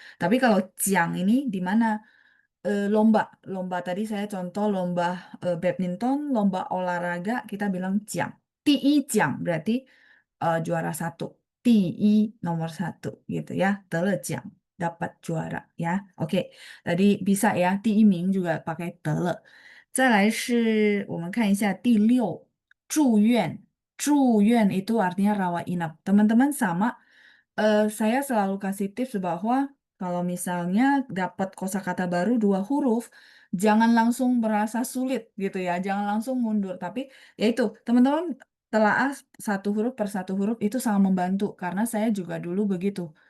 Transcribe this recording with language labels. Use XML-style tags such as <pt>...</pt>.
<id>Tapi kalau Jiang ini di mana lomba, lomba tadi saya contoh lomba badminton, lomba olahraga kita bilang jiang. Jiang berarti juara satu. Nomor satu gitu ya. Jiang dapat juara ya. Oke, tadi bisa ya. Ming juga pakai 得了。</id> <zh>再来是我们看一下第六，住院。</zh> <id>住院itu artinya rawat inap. Teman-teman sama, saya selalu kasih tips bahwa kalau misalnya dapat kosakata baru dua huruf, jangan langsung merasa sulit gitu ya, jangan langsung mundur. Tapi ya itu, teman-teman telaah satu huruf per satu huruf itu sangat membantu karena saya juga dulu begitu.</id>